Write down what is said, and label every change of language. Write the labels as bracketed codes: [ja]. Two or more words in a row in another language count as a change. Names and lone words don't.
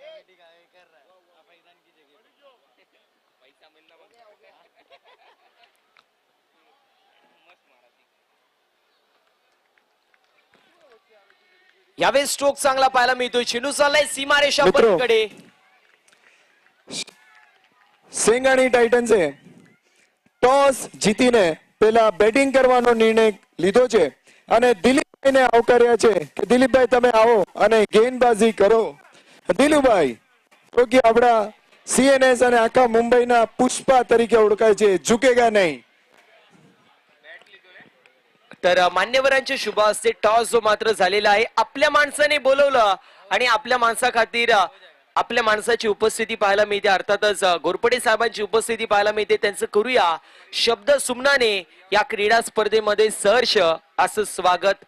[mr] यावेळेस स्ट्रोक चांगला पाहायला मिळतोय, चेंडू चाललाय सीमारेषा पलीकडे। [gu] સેંગાણી ટાઇટન્સે ટોસ જીતીને પેલા બેટિંગ કરવાનો નિર્ણય લીધો છે અને દિલીપભાઈને આવકાર્યા છે કે દિલીપભાઈ તમે આવો અને ગેંદબાજી કરો। દિલુભાઈ તો કે આપણા સીએનએસ અને આખા મુંબઈના પુષ્પા તરીકે ઓળખાય છે, [hi] झुकेगा नहीं। [mr] तर मान्यवरांच्या शुभ हस्ते टॉस जो मात्र झालेला आहे, आपल्या माणसाने बोलवलं आणि आपल्या माणसा खातीर आपल्या माणसाची उपस्थिती पाहायला मिळते। अर्थातच गोरपडे साहेबांची उपस्थिती पाहायला मिळते। त्यांचं करूया शब्द सुमनाने या क्रीडा स्पर्धेमध्ये सहर्ष असं स्वागत।